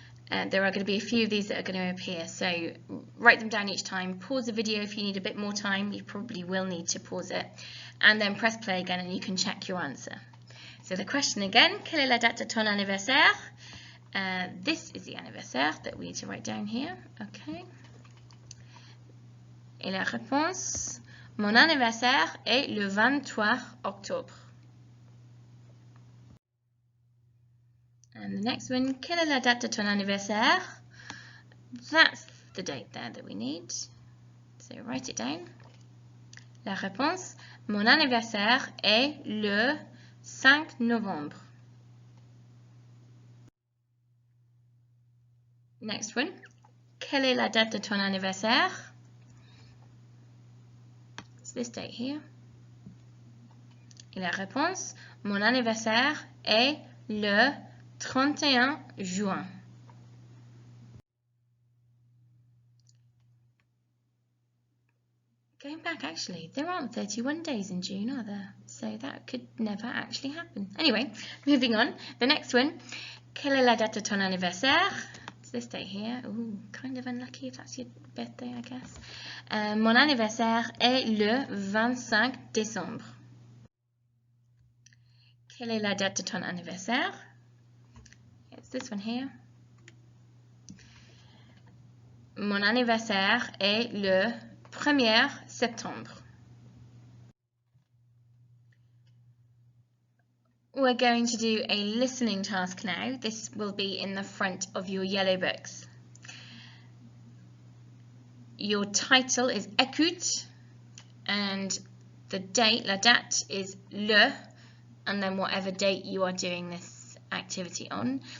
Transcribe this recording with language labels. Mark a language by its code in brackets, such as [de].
[en] There are going to be a few of these that are going to appear, so write them down each time. Pause the video if you need a bit more time. You probably will need to pause it, and then press play again and you can check your answer. So the question again, [fr] quelle est la date de ton anniversaire? [en] This is the anniversaire that we need to write down here. Okay. [fr] Et la réponse, mon anniversaire est le 23 octobre. [en] And the next one, [fr] quelle est la date de ton anniversaire? [en] That's the date there that we need. So write it down. [fr] La réponse, mon anniversaire est le 5 novembre. [en] Next one, [fr] quelle est la date de ton anniversaire? [en] It's this date here. [fr] Et la réponse, mon anniversaire est le 31 juin. [en] Going back, actually, there aren't 31 days in June, are there? So that could never actually happen. Anyway, moving on. The next one, [fr] quelle est la date de ton anniversaire? [en] It's this date here. Ooh, kind of unlucky if that's your birthday, I guess. [fr] Mon anniversaire est le 25 décembre. Quelle est la date de ton anniversaire? [en] It's this one here. [fr] Mon anniversaire est le 1er septembre. [en] We're going to do a listening task now. This will be in the front of your yellow books. Your title is Écoute, and the date, la date, is le, and then whatever date you are doing this activity on.